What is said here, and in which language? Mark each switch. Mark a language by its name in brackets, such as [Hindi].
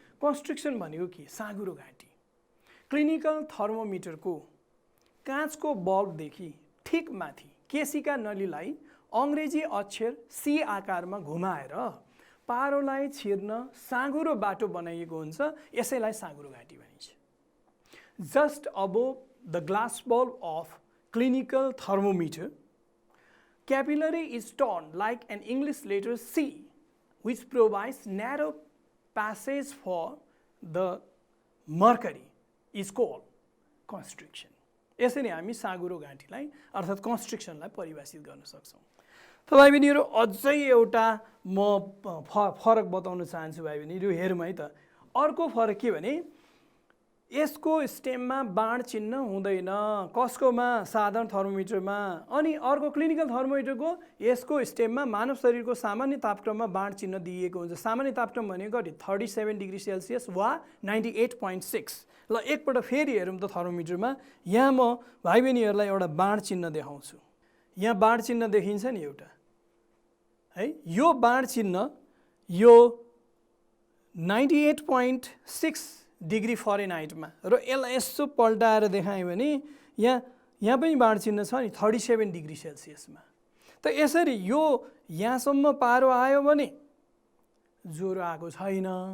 [Nepali] कन्स्ट्रिक्सन भनेको के? साँघुरो घाँटी। क्लिनिकल थर्मोमिटरको काँचको बल्बदेखि ठिक माथि केशिका नलीलाई अङ्ग्रेजी अक्षर सी आकारमा घुमाएर पारोलाई छिर्न साँघुरो बाटो बनाइएको हुन्छ। यसैलाई साँघुरो घाँटी भनिन्छ। [English] Just above the glass bulb of clinical thermometer, capillary is turned like an English letter C, which provides narrow passage for the mercury, is called constriction. [Nepali] यसरी हामी साँघुरो घाँटीलाई अर्थात् कन्स्ट्रिक्सनलाई परिभाषित गर्न सक्छौँ। त भाइ बहिनीहरू, अझै एउटा म फरक बताउन चाहन्छु भाइ बहिनीहरू। हेरौँ है त। अर्को फरक के भने यसको स्टेममा बाण चिन्ह हुँदैन। कसकोमा? साधारण थर्मोमिटरमा। अनि अर्को क्लिनिकल थर्मोमिटरको यसको स्टेममा मानव शरीरको सामान्य तापक्रममा बाण चिन्ह दिइएको हुन्छ। सामान्य तापक्रम भनेको कति? 37 डिग्री सेल्सियस वा 98.6। ल एकपल्ट फेरि हेरौँ त थर्मोमिटरमा। यहाँ म भाइ बहिनीहरूलाई एउटा बाण चिन्ह देखाउँछु। यहाँ बाण चिन्ह देखिन्छ नि एउटा है। यो बाण चिन्ह यो 98.6 डिग्री फरेनहाइटमा र यसलाई यसो पल्टाएर देखाएँ भने यहाँ पनि बाण चिन्ह छ नि 37 डिग्री सेल्सियसमा। त यसरी यो यहाँसम्म पारो आयो भने ज्वरो आएको छैन।